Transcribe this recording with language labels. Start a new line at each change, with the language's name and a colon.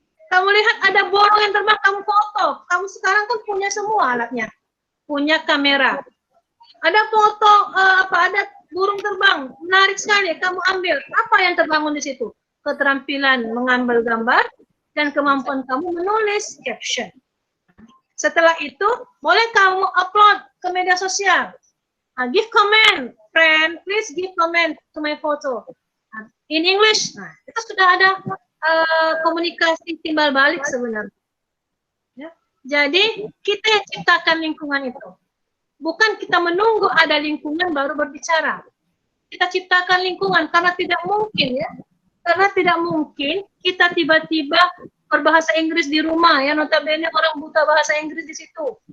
Indonesian: Kamu lihat ada burung yang terbang, kamu foto. Kamu sekarang kan punya semua alatnya. Punya kamera. Ada foto, ada burung terbang, menarik sekali, kamu ambil. Apa yang terbangun di situ? Keterampilan mengambil gambar dan kemampuan kamu menulis caption. Setelah itu, boleh kamu upload ke media sosial.
English: Give comment, friend, please give comment to my photo. In English,
Indonesian: nah, itu sudah ada komunikasi timbal balik sebenarnya. Ya. Jadi, kita yang ciptakan lingkungan itu. Bukan kita menunggu ada lingkungan baru berbicara. Kita ciptakan lingkungan karena tidak mungkin ya. Karena tidak mungkin kita tiba-tiba berbahasa Inggris di rumah ya, notabene orang buta bahasa Inggris di situ.